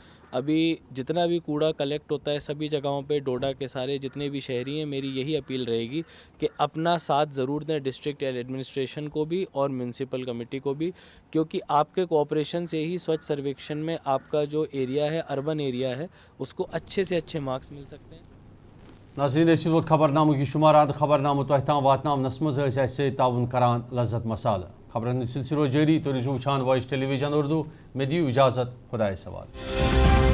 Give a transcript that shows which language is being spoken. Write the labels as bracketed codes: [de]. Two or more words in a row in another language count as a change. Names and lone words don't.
[hi] अभी जितना भी कूड़ा कलेक्ट होता है सभी जगहों पे डोडा के सारे जितने भी शहरी हैं, मेरी यही अपील रहेगी कि अपना साथ ज़रूर दें [en] district administration [hi] को भी और [en] municipal committee [hi] को भी, क्योंकि आपके कोऑपरेशन से ही स्वच्छ सर्वेक्षण में आपका जो एरिया है, [en] urban area [hi] है, उसको अच्छे से अच्छे मार्क्स मिल सकते हैं। [ks] नाज़रीन इस वक्त खबरनामों की शुमारात खबरनामों तोह ताम वातनावनस मज ताउन करान लज्जत मसाल। खबरन सिलसिलो जारी तो वुचान वॉइस टेलीविजन उर्दू। में दियो इजाज़त, खुदा सवाल।